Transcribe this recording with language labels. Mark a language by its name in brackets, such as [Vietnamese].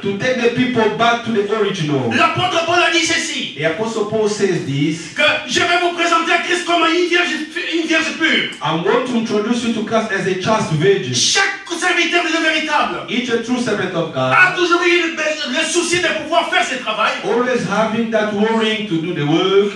[English] to take the people back to the original. [French] L'apôtre Paul a dit ceci, [English] The Apostle Paul says this, [French] que je vais vous présenter à Christ comme une vierge pure. [English] I want to introduce you to Christ as a chaste virgin. [French] Chaque serviteur de véritable [English] Each a true servant of God, [French] a toujours eu le souci de pouvoir faire ce travail, [English] always having that worrying to do the work,